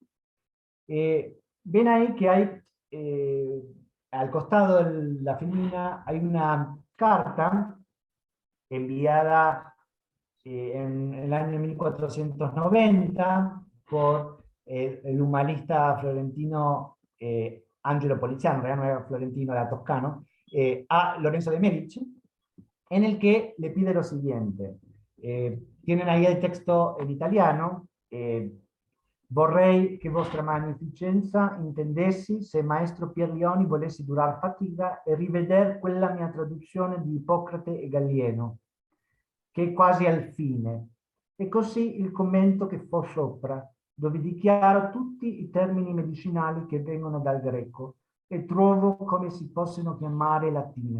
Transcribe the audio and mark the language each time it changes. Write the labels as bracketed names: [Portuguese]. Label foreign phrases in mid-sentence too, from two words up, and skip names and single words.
[Spanish] Ven ahí que hay, al costado de la filmina, hay una carta enviada en el año 1490 por el humanista florentino Angelo Poliziano, en realidad no era florentino, era toscano, a Lorenzo de Medici, en el que le pide lo siguiente. Tienen ahí el texto en italiano. [Italian] Vorrei che vostra magnificenza intendessi se maestro Pierlioni volessi durar fatica e riveder quella mia traduzione di Ippocrate e Gallieno, che è quasi al fine, e così il commento che fo sopra, dove dichiaro tutti i termini medicinali che vengono dal greco e trovo come si possono chiamare latine.